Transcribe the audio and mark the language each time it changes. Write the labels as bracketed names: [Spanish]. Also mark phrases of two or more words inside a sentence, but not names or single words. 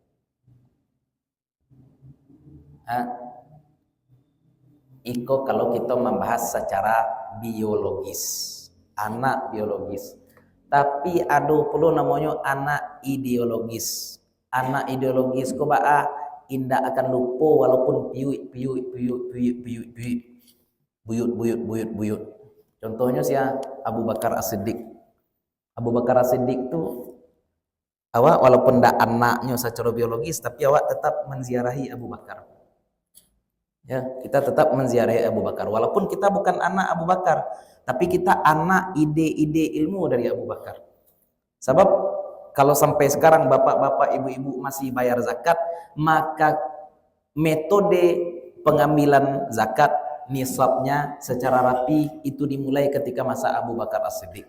[Indonesian] Iko kalau kita membahas secara biologis, anak biologis. Tapi ada pula namanya anak ideologis. [Minangkabau] Anak ideologis ko baa indah akan lupa walaupun buyut. [Indonesian] Contohnya Abu Bakar As-Siddiq. Abu Bakar As-Siddiq tu awak walaupun ndak anaknya secara biologis tapi awak tetap menziarahi Abu Bakar. Ya, kita tetap menziarahi Abu Bakar walaupun kita bukan anak Abu Bakar. Tapi kita anak ide-ide ilmu dari Abu Bakar. Sebab kalau sampai sekarang bapak-bapak, ibu-ibu masih bayar zakat, maka metode pengambilan zakat nisabnya secara rapi itu dimulai ketika masa Abu Bakar As-Siddiq.